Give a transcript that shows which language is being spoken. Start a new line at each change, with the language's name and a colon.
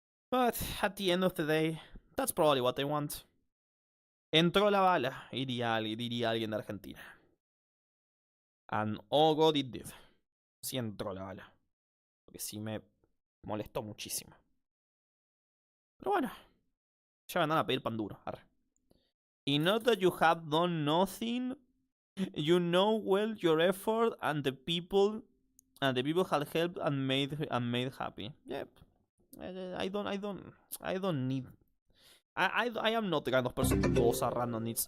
English: But at the end of the day, that's probably what I want.
Spanish: Entró la bala, diría alguien de Argentina.
English: And oh god, it did.
Spanish: Sí entró la bala. Porque sí me molestó muchísimo. Pero bueno, ya vendrán a pedir pan duro. Arre.
English: In not that you have done nothing, you know well your effort and the people had helped and made happy. Yep. I don't need. I am not the kind of person who goes around and needs.